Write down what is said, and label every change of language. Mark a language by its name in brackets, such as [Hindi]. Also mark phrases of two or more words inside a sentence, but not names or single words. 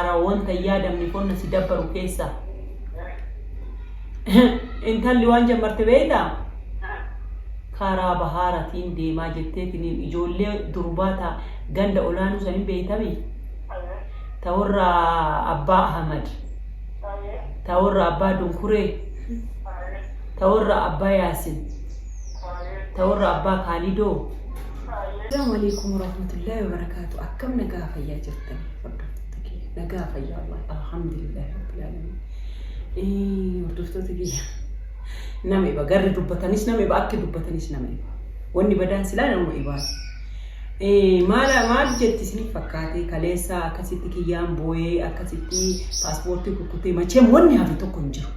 [Oromo] wanta yaadamni qonna si dabbaru keessa intalli waan jammarte beektaa karaa bahaaratiin deemaa jetteetiin ijoollee durbaata ganda olaanuu sanin beeytami ta'urra abbaa Ahmad ta'urra abbaa Dunkuree ta'urra abbaa Yaasin ta'urra abbaa Khalidoo. [Arabic] السلام عليكم ورحمة الله وبركاته. [Oromo] Akkam nagaa fayyaa jirtan hordoftoota nagaa fayyaa Allah [Arabic] الحمد لله رب العالمين. [Oromo] Hordoftoota kiyya nama iba garri dubbatanis nama iba akka dubbatanis nama iba wanni badaan silaa nama ibaati. Maal jetti isin fakkaate kaleessa akkasitti kiyyaan booyee akkasitti paaspoortii kukkutee macheem wanni hafe tokko hin jiru.